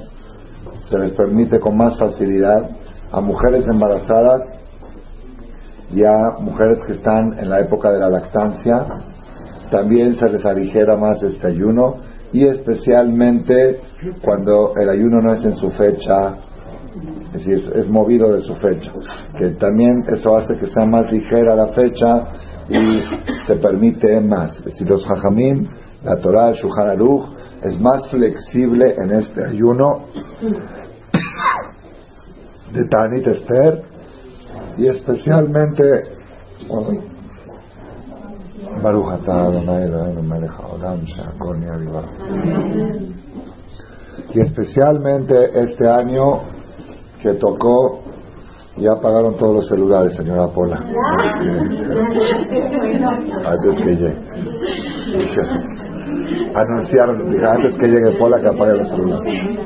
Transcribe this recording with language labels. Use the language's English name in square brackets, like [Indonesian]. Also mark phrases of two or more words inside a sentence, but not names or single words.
[Spanish] Se les permite con más facilidad. A mujeres embarazadas y a mujeres que están en la época de la lactancia también se les aligera más este ayuno, y especialmente cuando el ayuno no es en su fecha, es decir, es movido de su fecha, que también eso hace que sea más ligera la fecha y se permite más. Es decir, los Jajamim, la Torah, el Shulchan Aruch, es más flexible en este ayuno de Tanit Esther, y especialmente [Hebrew] ברוך אתה אדוני אלוהינו מלך העולם שהכל נהיה בדברו. [Spanish] Y especialmente este año que tocó, ya apagaron todos los celulares, señora Pola, antes que llegue. Anunciaron, dije, antes que llegue Pola, que apague los celulares.